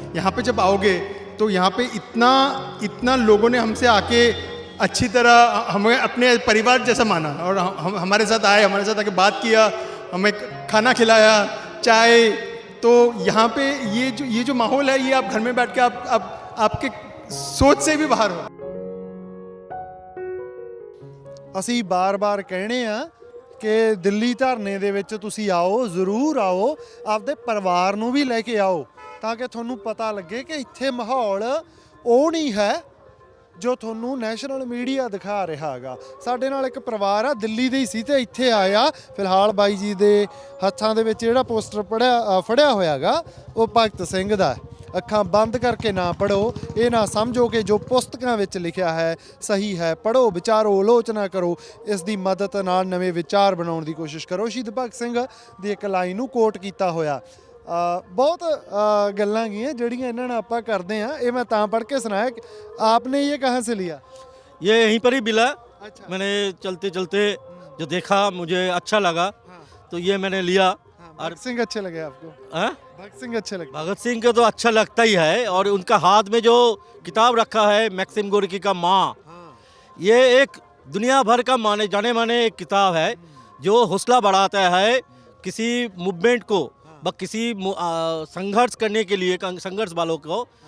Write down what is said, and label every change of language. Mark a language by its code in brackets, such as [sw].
[hi] यहाँ पे जब आओगे तो यहाँ पे इतना इतना लोगों ने हमसे आके अच्छी तरह हमें अपने परिवार जैसा माना और हमारे साथ आए, हमारे साथ आके बात किया, हमें खाना खिलाया, चाय। तो यहाँ पे ये जो माहौल है ये आप घर में बैठ के आप आपके सोच से भी बाहर हो। [pa] ਅਸੀਂ ਬਾਰ-ਬਾਰ ਕਹਿੰਦੇ ਆ ਕਿ ਦਿੱਲੀ ਧਰਨੇ ਦੇ ਵਿੱਚ ਤੁਸੀਂ ਆਓ, ਜ਼ਰੂਰ ਆਓ, ਆਪਦੇ ਪਰਿਵਾਰ ਨੂੰ ਵੀ ਲੈ ਕੇ ਆਓ ਤਾਂ ਕਿ ਤੁਹਾਨੂੰ ਪਤਾ ਲੱਗੇ ਕਿ ਇੱਥੇ ਮਾਹੌਲ ਉਹ ਨਹੀਂ ਹੈ ਜੋ ਤੁਹਾਨੂੰ ਨੈਸ਼ਨਲ ਮੀਡੀਆ ਦਿਖਾ ਰਿਹਾ ਹੈਗਾ। ਸਾਡੇ ਨਾਲ ਇੱਕ ਪਰਿਵਾਰ ਆ, ਦਿੱਲੀ ਦੇ ਹੀ ਸੀ ਤੇ ਇੱਥੇ ਆਇਆ। ਫਿਲਹਾਲ ਬਾਈ ਜੀ ਦੇ ਹੱਥਾਂ ਦੇ ਵਿੱਚ ਜਿਹੜਾ ਪੋਸਟਰ ਫੜਿਆ ਹੋਇਆ ਹੈਗਾ ਉਹ ਭਗਤ ਸਿੰਘ ਦਾ ਹੈ। ਅੱਖਾਂ ਬੰਦ ਕਰਕੇ ਨਾ ਪੜੋ, ਇਹ ਨਾ ਸਮਝੋ ਕਿ ਜੋ ਪੁਸਤਕਾਂ ਵਿੱਚ ਲਿਖਿਆ ਹੈ ਸਹੀ ਹੈ। ਪੜੋ, ਵਿਚਾਰੋ, ਆਲੋਚਨਾ ਕਰੋ, ਇਸ ਦੀ ਮਦਦ ਨਾਲ ਨਵੇਂ ਵਿਚਾਰ ਬਣਾਉਣ ਦੀ ਕੋਸ਼ਿਸ਼ ਕਰੋ। ਸ਼ਹੀਦ ਭਗਤ ਸਿੰਘ ਦੀ ਇੱਕ ਲਾਈਨ ਨੂੰ ਕੋਟ ਕੀਤਾ ਹੋਇਆ। बहुत गल्लां गईयां ਜਿਹੜੀਆਂ ਇਹਨਾਂ ਨਾਲ ਆਪਾਂ ਕਰਦੇ ਆ। ਇਹ ਮੈਂ ਤਾਂ ਪੜ੍ਹ ਕੇ ਸੁਣਾਇਆ। [hi] आपने ये कहाँ से लिया? ये यहीं पर ही मिला। अच्छा। मैंने चलते चलते जो देखा मुझे अच्छा लगा, तो ये मैंने लिया। भगत सिंह अच्छे लगे आपको? हाँ? भगत सिंह अच्छे लगे? भगत सिंह को तो अच्छा लगता ही है, और उनका हाथ में जो किताब रखा है मैक्सिम गोर्की का माँ, ये एक दुनिया भर का माने जाने माने एक किताब है जो हौसला बढ़ाता है किसी मूवमेंट को, किसी संघर्ष करने के लिए, संघर्ष वालों को।